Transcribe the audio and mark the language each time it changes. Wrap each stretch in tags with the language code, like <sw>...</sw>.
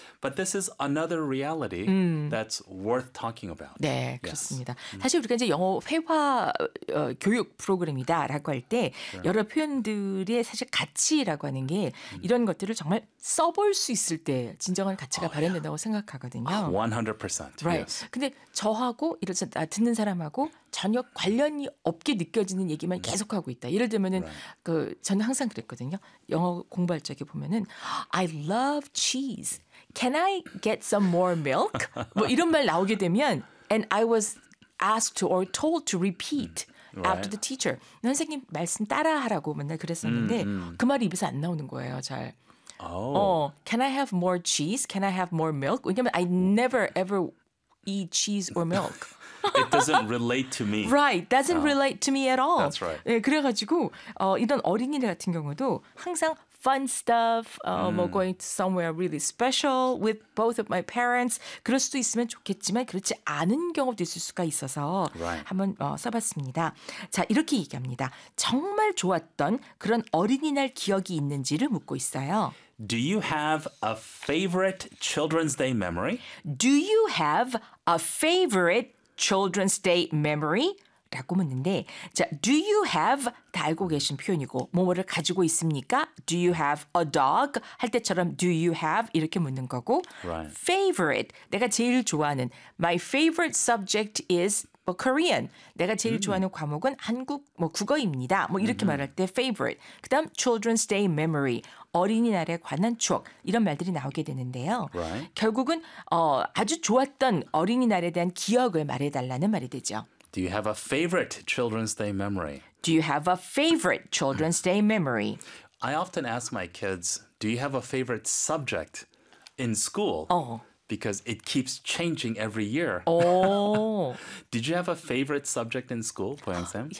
<en>But this is another reality that's worth talking about.</en> <ko>네, 그렇습니다. 사실 우리가 이제 영어 회화 교육 프로그램이다라고 할때 여러 표현들의 사실 가치라고 하는 게 이런 것들을 정말 써볼 수 있을 때 진정한 가치가 발현된다고 생각하거든요.</ko> <en>Oh, 100%. Right. Yes.</en> <ko>근데 저하고 이런 듣는 사람하고 전혀 관련이 없게 느껴지는 얘기만 계속하고 있다. 예를 들면은</ko> <en>Right.</en> <ko>저는 항상 그랬거든요. 영어 공부할 적에 보면은</ko> <en>I love cheese. Can I get some more milk?</en> <ko>뭐 이런 말 나오게 되면</ko> <en>and I was asked to or told to repeat after the teacher.</en> <ko>선생님 말씀 따라하라고 맨날 그랬었는데 그 말이 입에서 안 나오는 거예요, 잘.</ko> <en>Oh. Can I have more cheese? Can I have more milk?</en> <ko>왜냐면</ko> <en>I never ever eat cheese or milk. It doesn't relate to me. Right, doesn't Oh. relate to me at all. That's right.</en> <ko>네, 그래가지고 이런 어린이들 같은 경우도 항상</ko> <en>fun stuff, 뭐 going to somewhere really special with both of my parents.</en> <ko>그럴 수도 있으면 좋겠지만 그렇지 않은 경우도 있을 수가 있어서</ko> <en>Right.</en> <ko>한번 써봤습니다. 자, 이렇게 얘기합니다. 정말 좋았던 그런 어린이날 기억이 있는지를 묻고 있어요.</ko> <en>Do you have a favorite Children's Day memory? Do you have a favorite Children's Day memory?</en> <ko>라고 묻는데, 자,</ko> <en>do you have</en> <ko>다 알고 계신 표현이고, 뭐뭐를 가지고 있습니까?</ko> <en>Do you have a dog?</en> <ko>할 때처럼</ko> <en>do you have</en> <ko>이렇게 묻는 거고,</ko> <en>Right. favorite</en> <ko>내가 제일 좋아하는</ko> <en>my favorite subject is Korean.</en> <ko>내가 제일 좋아하는 과목은 한국 뭐 국어입니다. 뭐 이렇게 말할 때 favorite. 그다음</ko> <en>Children's Day memory.</en> <ko>어린이날에 관한 추억. 이런 말들이 나오게 되는데요.</ko> <en>Right.</en> <ko>결국은 아주 좋았던 어린이날에 대한 기억을 말해 달라는 말이 되죠.</ko> <en>Do you have a favorite Children's Day memory? Do you have a favorite Children's Day memory? I often ask my kids, do you have a favorite subject in school? Because it keeps changing every year. Did you have a favorite subject in school, Boyoung-sam?</en>